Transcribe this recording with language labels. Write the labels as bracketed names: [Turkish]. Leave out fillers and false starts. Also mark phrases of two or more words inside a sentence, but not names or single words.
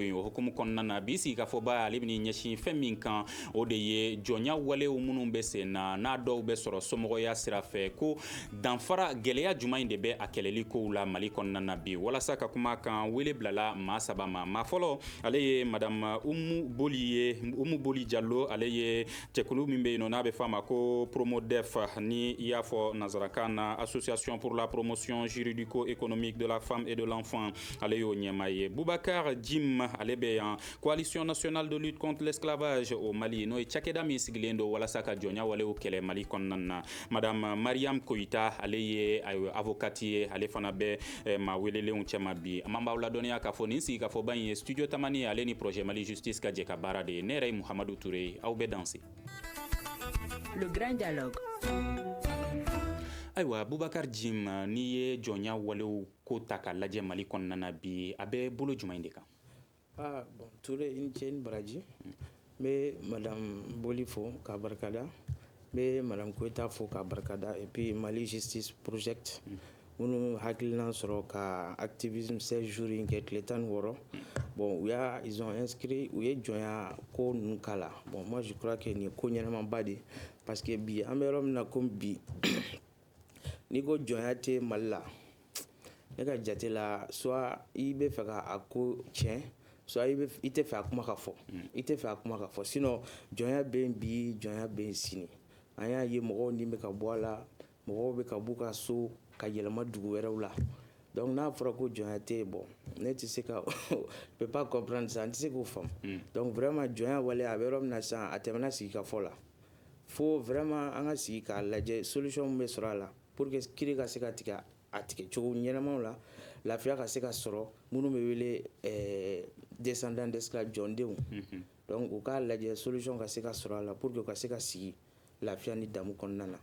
[Bambara] yen o hukumu kɔnɔna na bi sigigafoba ale bɛ ɲɛsin fɛn min kan o de ye jɔnya walew minnu bɛ sen na n'a dɔw bɛ sɔrɔ somɔgɔya sira fɛ ko danfara gɛlɛya jumɛn in de bɛ a kɛlɛli kow la Mali kɔnɔna na bi walasa ka kuma kan wele bilala maa saba ma maa fɔlɔ ale ye madame Umu Boli Jallo ale ye cɛkulu min bɛ yen n'a bɛ fɔ a ma ko Promodef ni i y'a fɔ nanzarakan na [French] Association pour la promotion juridico-économique de la femme et de l'enfant [Bambara] ale y'o ɲɛmaa ye Boubacar Jim ale bɛ yan [French] Coalition nationale de lutte contre l'esclavage au Mali [Bambara] n'o ye cakɛda min sigilen don walasa ka jɔnya walew kɛlɛ Mali kɔnɔna na madame Mariam Koita ale ye avocate ye ale fana bɛ maa welelenw cɛma bi an b'aw ladɔnniya k'a fɔ nin sigigafoba in ye studio Tamani ale ni projet Mali Justice ka jɛ ka baara de ye ne yɛrɛ ye Muhamadu Touré aw bɛ danser. [French] Le grand dialogue. [Bambara] Ayiwa Boubacar Jim n'i ye jɔnya walew ko ta ka lajɛ Mali kɔnɔna na bi a bɛ bolo jumɛn de kan? Bon Touré i ni ce ni baraji n bɛ madame Boli fo k'a barikada n bɛ madame Koita fo k'a barikada [French] et puis [Bambara] Mali Justice Project minnu hakilina sɔrɔ ka activisme 16 jours in kɛ tile 16 [French] bon ils ont inscrit [Bambara] u ye jɔnya ko ninnu k'a la [French] bon moi je crois que [Bambara] nin ye ko ɲɛnamaba de [French] parce que [Bambara] bi an bɛ yɔrɔ min na comme bi n'i ko jɔnya tɛ Mali la ne ka jate la soit i bɛ fɛ ka a ko tiɲɛ soit i tɛ fɛ a kuma ka fɔ i tɛ fɛ a kuma ka fɔ sinon jɔnya bɛ yen bi jɔnya bɛ yen sini an y'a ye mɔgɔw ni bɛ ka bɔ a la mɔgɔw bɛ ka b'u ka so ka yɛlɛma dugu wɛrɛw la donc n'a fɔra ko jɔnya tɛ bon ne tɛ se ka [French] peut pas comprendre ça [Bambara] n tɛ se k'o faamu [French] donc vraiment [Bambara] jɔnya wale a bɛ yɔrɔ min na sisan a tɛmɛna sigikafɔ la fo vraiment an ka sigi k'a lajɛ solution min bɛ sɔrɔ a la [French] pour que [Bambara] kiiri ka se ka tigɛ a tigɛ cogo ɲɛnamaw la lafiya ka se ka sɔrɔ minnu bɛ wele [French] descendant d'esclaves [Bambara] jɔndenw donc u k'a lajɛ solution ka se ka sɔrɔ a la [French] pour que [Bambara] u ka se ka sigi lafiya ni damu kɔnɔna na.